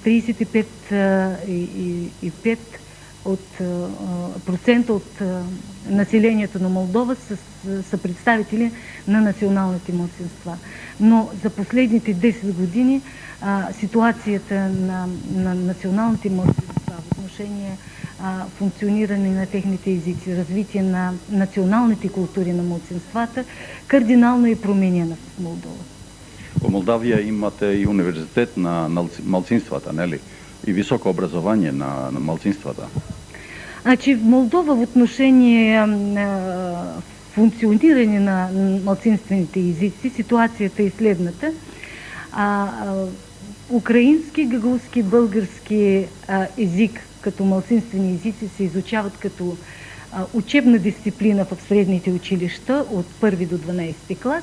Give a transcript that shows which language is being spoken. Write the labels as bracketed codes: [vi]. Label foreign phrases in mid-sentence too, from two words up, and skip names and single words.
[bg] 35,5% от населението на Молдова са представители на националните малцинства. Но за последните 10 години ситуацията на националните малцинства в отношение функциониране на техните езици, развитие на националните култури на малцинствата кардинално е променена в Молдова. [mk] Во Молдавија имате и универзитет на малцинствата, нели? И високо образование на малцинствата. [bg] Значи в Молдова в отношение функциониране на малцинствените езици ситуацията е следната. Украински, гагаузски, български език като малцинствени езици се изучават като учебна дисциплина в средните училища от 1 до 12 клас.